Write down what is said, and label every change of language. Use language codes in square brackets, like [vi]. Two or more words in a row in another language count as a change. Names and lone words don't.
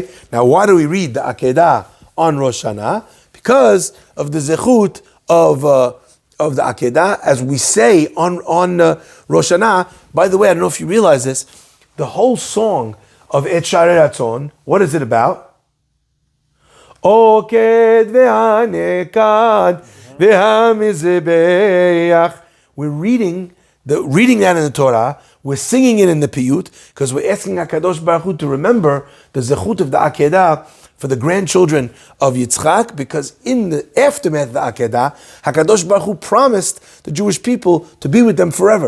[en] Now why do we read the Akedah on Rosh Hashanah? Because of the zechut of the Akedah, as we say on Rosh Hashanah. By the way, I don't know if you realize this, the whole song of Et Sharei Ratzon, what is it about? [he] עוקד והנעקד והמזבח. [en] We're reading that in the Torah, we're singing it in the Piyut, because we're asking [he] הקדוש ברוך הוא [en] to remember the zechut of the Akedah for the grandchildren of Yitzchak, because in the aftermath of the Akedah, [he] הקדוש ברוך הוא [en] promised the Jewish people to be with them forever.